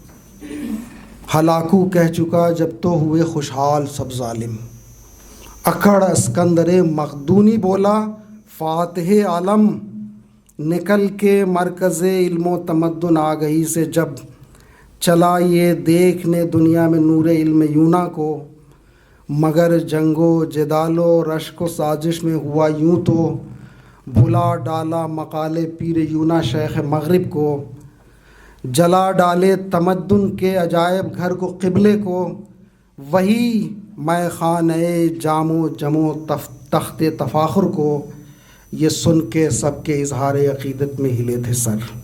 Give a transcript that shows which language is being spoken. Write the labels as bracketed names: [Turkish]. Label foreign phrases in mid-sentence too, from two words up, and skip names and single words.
[Urdu] ہلاکو کہہ چکا جب تو ہوئے خوشحال سب ظالم، اکھڑ اسکندر مقدونی بولا فاتح عالم، نکل کے مرکز علم و تمدن آگہی سے جب چلا یہ دیکھنے دنیا میں نور علم یونا کو، مگر جنگ و جدال و رشک و سازش میں ہوا یوں تو، بھلا ڈالا مقالے پیر یونا شیخ مغرب کو، جلا ڈالے تمدن کے عجائب گھر کو قبلے کو، وہی میں خانہ جام و جمو تخت تفاخر کو، یہ سن کے سب کے اظہار عقیدت میں ہلے تھے سر۔